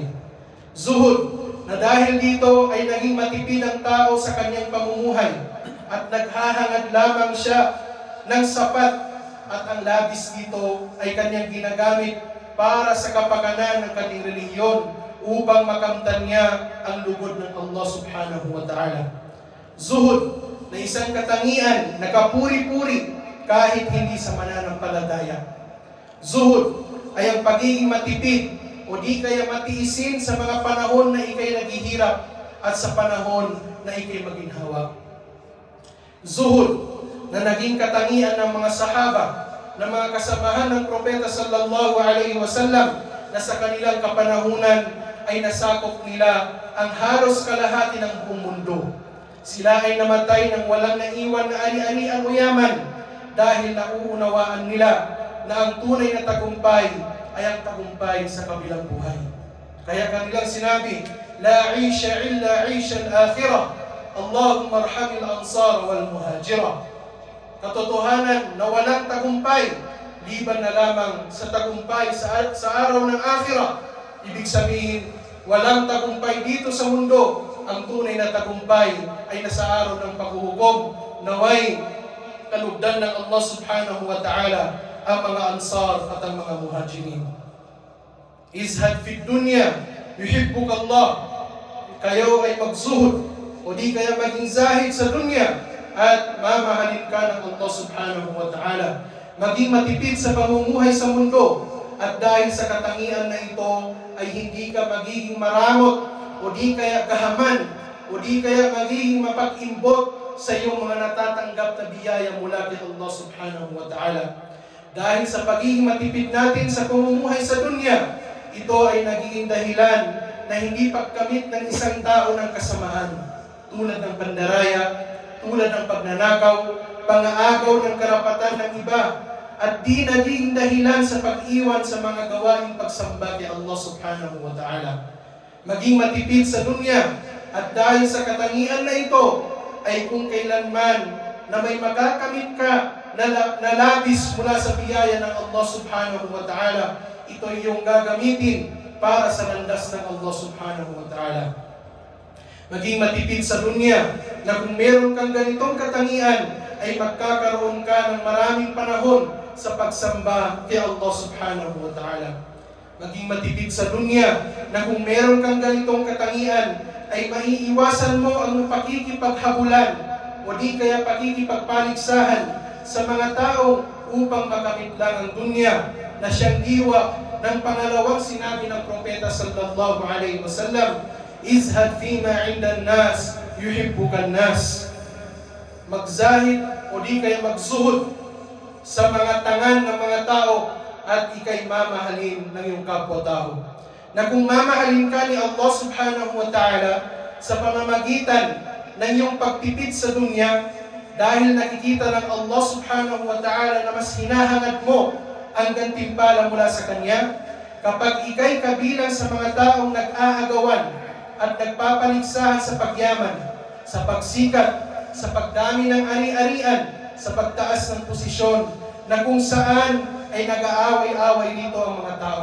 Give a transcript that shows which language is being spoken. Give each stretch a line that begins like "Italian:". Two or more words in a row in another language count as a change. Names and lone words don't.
Filipino: Zuhud, na dahil dito ay naging matipid ang tao sa kanyang pamumuhay at naghahangad lamang siya ng sapat at ang labis dito ay kanyang ginagamit para sa kapakanan ng kanyang relihiyon upang makamtan niya ang lugod ng Allah
Arabic: سبحانه وتعالى.
Filipino: Zuhud, na isang katangian na kapuri-puri kahit hindi sa mananampalataya. Zuhud ay ang pagiging matipid o di kaya matiisin sa mga panahon na ikay naghihirap at sa panahon na ikay maginhawa. Zuhud, na naging katangian ng mga sahaba, ng mga kasamahan ng propeta
Arabic: صلى الله عليه وسلم
Filipino: na sa kanilang kapanahunan ay nasakop nila ang halos kalahati ng buong mundo. Sila ay namatay nang walang naiwan na ari-arian o yaman dahil nauunawaan nila na ang tunay na tagumpay ay ang tagumpay sa kabilang buhay. Kaya kanilang sinabi,
Arabic: لا عيش إلا عيش الآخرة اللهم ارحم الأنصار والمهاجرة.
Filipino: Katotohanan na walang tagumpay liban na lamang sa tagumpay sa araw ng akhirah. Ibig sabihin, walang tagumpay dito sa mundo. Ang tunay na tagumpay ay nasa araw ng paghuhukom. Naway kalugdan ng Allah
Arabic: سبحانه وتعالى
Filipino: ang mga ansar at ang mga muhajirin.
Arabic: ازهد في الدنيا يحبك الله.
Filipino: Kayo ay magzuhud o di kaya maging zahid sa dunya at mamahalin ka ng Allah
Arabic: سبحانه وتعالى.
Filipino: Maging matipid sa pamumuhay sa mundo at dahil sa katangian na ito ay hindi ka magiging maramot o di kaya kahaman o di kaya magiging mapag-imbot sa iyong mga natatanggap na biyaya mula kay Allah
Arabic: سبحانه وتعالى.
Filipino: Dahil sa pagiging matipid natin sa pamumuhay sa dunya, ito ay nagiging dahilan na hindi pagkamit ng isang tao ng kasamaan, tulad ng pandaraya, tulad ng pagnanakaw, pang-aagaw ng karapatan ng iba, at di naging dahilan sa pag-iwan sa mga gawaing pagsamba kay Allah
Arabic: سبحانه وتعالى.
Filipino: Maging matipid sa dunya, at dahil sa katangian na ito, ay kung kailanman na may makakamit ka na labis mula sa biyaya ng Allah
Arabic: سبحانه وتعالى,
Filipino: ito ay iyong gagamitin para sa landas ng Allah
Arabic: سبحانه وتعالى.
Filipino: Maging matipid sa dunya na kung meron kang ganitong katangian, ay magkakaroon ka ng maraming panahon sa pagsamba kay Allah
Arabic: سبحانه وتعالى.
Filipino: Maging matipid sa dunya na kung meron kang ganitong katangian, ay maiiwasan mo ang pakikipaghabulan o di kaya pakikipagpaligsahan sa mga tao upang makamit lang ang dunya na siyang diwa ng pangalawang sinabi ng propeta
Arabic: صلى الله عليه وسلم ازهد فيما عند الناس يحبك الناس.
Filipino: Magzahid o di kaya magzuhud sa mga tangan ng mga tao at ikay mamahalin ng iyong kapwa-tao. Na kung mamahalin ka ni Allah
Arabic: سبحانه وتعالى
Filipino: sa pamamagitan ng iyong pagtipid sa dunya, dahil nakikita ng Allah
Arabic: سبحانه وتعالى
Filipino: na mas hinahangad mo ang gantimpala mula sa Kanya, kapag ikay kabilang sa mga taong nag-aagawan at nagpapaligsahan sa pagyaman, sa pagsikat, sa pagdami ng ari-arian, sa pagtaas ng posisyon, na kung saan ay nag-aaway-away dito ang mga tao.